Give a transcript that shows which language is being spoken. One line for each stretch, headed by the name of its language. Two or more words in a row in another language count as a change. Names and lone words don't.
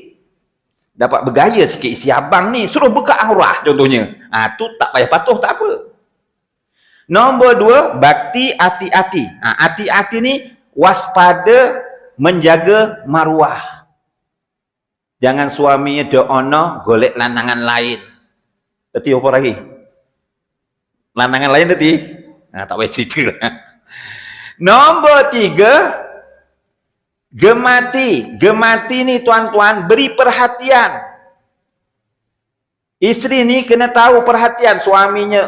Malay: Dapat bergaya sikit isi abang ni, suruh buka aurah contohnya. Tu tak payah patuh, tak apa. Nombor 2, bakti, hati-hati. Hati-hati ni waspada, menjaga maruah. Jangan suaminya do'ono,
Javanese: golek lanangan
Malay: lain. Tadi apa lagi? Lanangan lain tadi? Tak payah cerita lah. Nombor 3, gemati. Gemati ni tuan-tuan, beri perhatian. Isteri ni kena tahu perhatian suaminya.